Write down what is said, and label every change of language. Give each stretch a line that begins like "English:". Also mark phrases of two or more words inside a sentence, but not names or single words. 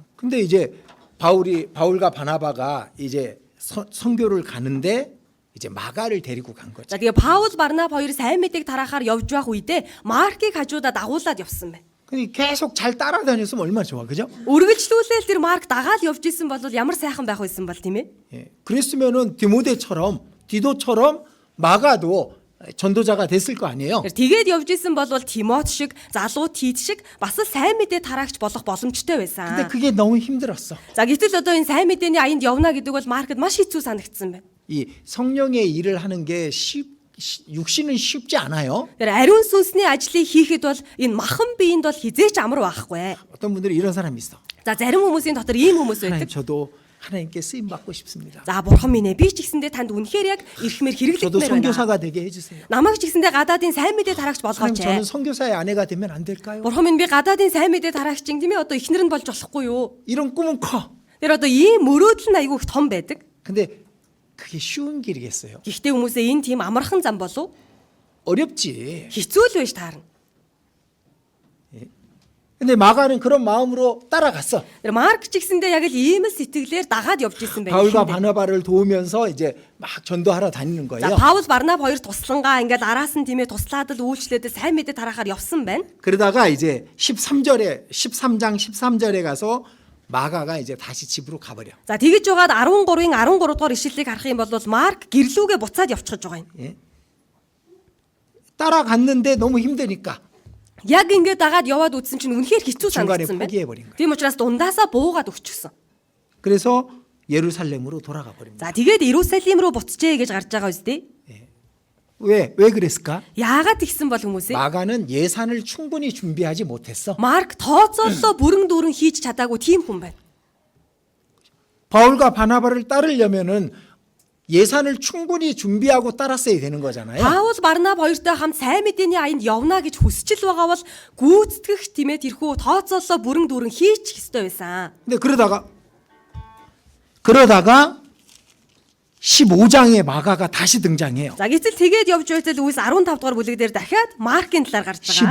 Korean: 근데 이제 바울과 바나바가 이제 선교를 가는데 이제 마가를 데리고 간 거죠.
Mongolian: За тэгээд Паул Барнаб хоёр сайн мэдээг тараахаар явж байх үедээ Маркийг хажуудаа дагуулад явсан байна.
Korean: 계속 잘 따라다녔으면 얼마나 좋아, 그죠?
Mongolian: Үргэлжлүүлээл тэр Марк дагаад явж исэн бол ямар сайхан байх байсан бол тийм ээ.
Korean: 예. 그랬으면은 디도처럼 마가도 전도자가 됐을 거 아니에요.
Mongolian: Тэр тэгээд явж исэн бол Тимот шиг, залуу Тит шиг бас л сайн мэдээ тараагч болох боломжтой байсан.
Korean: 근데 그게 너무 힘들었어.
Mongolian: За гэтэл одоо энэ сайн мэдээний аянд явна гэдэг бол Маркд маш хэцүү санагдсан байна.
Korean: 이 성령의 일을 하는 게 육신은 쉽지 않아요.
Mongolian: Тэр ариун сүнсний ажлыг хийхэд бол энэ махан биеинд бол хизээч амар байхгүй.
Korean: 어떤 분들이 이런 사람이 있어.
Mongolian: За зарим хүмүүсийн дотор ийм хүмүүс
Korean: 하나님
Mongolian: байдаг.
Korean: 저도 하나님께 쓰임 받고 싶습니다.
Mongolian: За бурхан минь ээ би ч гэсэндээ танд үнэхээр яг ирхмээр
Korean: 저도
Mongolian: хэрэглэгдмээр байна.
Korean: 선교사가 되게 해주세요.
Mongolian: Намайг ч гэсэндээ гадаадын сайн мэдээ тараагч
Korean: 하나님
Mongolian: болгооч.
Korean: 저는 선교사의 아내가 되면 안 될까요?
Mongolian: Бурхан минь би гадаадын сайн мэдээ тараагч юм тийм ээ одоо ихнэр нь болж болохгүй юу?
Korean: 이런 꿈은 커.
Mongolian: Тэр одоо ийм мөрөөдөл нь айгүй их том байдаг.
Korean: 근데 그게 쉬운 길이겠어요?
Mongolian: Гэхдээ хүмүүсээ энэ тийм амархан зам болов
Korean: 어렵지.
Mongolian: хэцүү л байж таарна.
Korean: 근데 마가는 그런 마음으로 따라갔어.
Mongolian: Тэр Марк ч гэсэндээ яг л ийм л сэтгэлээр дагаад явж исэн байх.
Korean: 바울과 바나바를 도우면서 이제 막 전도하러 다니는
Mongolian: За
Korean: 거예요.
Mongolian: Паул Барнаб хоёр туслангаа ингээд араас нь тийм ээ туслаад л үйлчлээд сайн мэдээ тараахаар явсан байна.
Korean: 그러다가 이제 13장 13절에 가서 마가가 이제 다시 집으로 가버려.
Mongolian: За тэгэж жагаад 13-ын 13 дугаар ишлэлийг харах юм бол Марк гэрлүүгээ буцаад явчихж байгаа юм.
Korean: 예? 따라갔는데 너무 힘드니까
Mongolian: Яг ингээд дагаад яваад үзсэн чинь үнэхээр хэцүү
Korean: 중간에
Mongolian: санагдсан
Korean: 포기해버린
Mongolian: байна.
Korean: 거예요.
Mongolian: Тийм учраас дундаасаа буугаад өгчихсөн.
Korean: 그래서 예루살렘으로 돌아가 버립니다.
Mongolian: За тэгээд Иерусалим руу буцжээ гэж гарч байгаа үстэй.
Korean: 왜 그랬을까?
Mongolian: Яагаад тэгсэн бол хүмүүсээ?
Korean: 마가는 예산을 충분히 준비하지 못했어.
Mongolian: Марк тооцооллоо бүрэн дүүрэн хийж чадаагүй тийм хүн байна.
Korean: 바울과 바나바를 따르려면은 예산을 충분히 준비하고 따랐어야 되는 거잖아요.
Mongolian: Паул Барнаб хоёртой хамт сайн мэдээний аянд явна гэж хүсчил байгаа бол гүйцэтгэх тиймээ тэрхүү тооцооллоо бүрэн дүүрэн хийчих ёстой байсан.
Korean: 근데 그러다가 15장에 마가가 다시 등장해요.
Mongolian: За гэтэл тэгээд явж байтал Үлс 15 дугаар бүлэг дээр дахиад Маркийн талаар гарч байгаа.